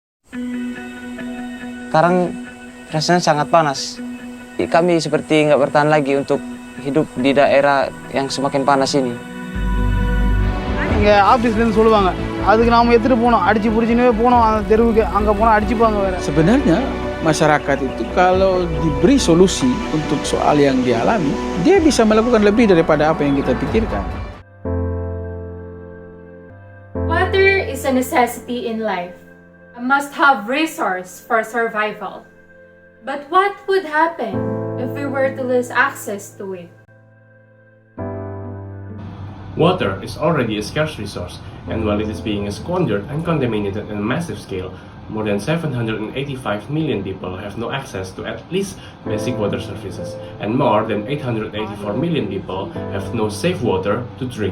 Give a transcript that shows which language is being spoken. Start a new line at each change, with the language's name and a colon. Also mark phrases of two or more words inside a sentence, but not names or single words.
Indonesian: Sekarang rasanya sangat panas. Kami seperti nggak bertahan lagi untuk hidup di daerah yang semakin panas ini.
Tamil: இங்கே ஆஃபீஸ்லேருந்து சொல்லுவாங்க அதுக்கு நாம் எடுத்துகிட்டு போனோம் அடிச்சு பிடிச்சினே போனோம் அந்த தெருவுக்கு அங்கே போனால் அடிச்சுப்பாங்க வேறு.
Indonesian: Sebenarnya masyarakat itu kalau diberi solusi untuk soal yang dialami, dia bisa melakukan lebih daripada apa yang kita pikirkan.
English: Water is a necessity in life, a must-have resource for survival. But what would happen if we were to lose access to it? Water is already a scarce resource, and while it is being squandered and contaminated on a massive scale, more than 785 million people have no access to at least basic water services, and more than 884 million people have no safe water to drink.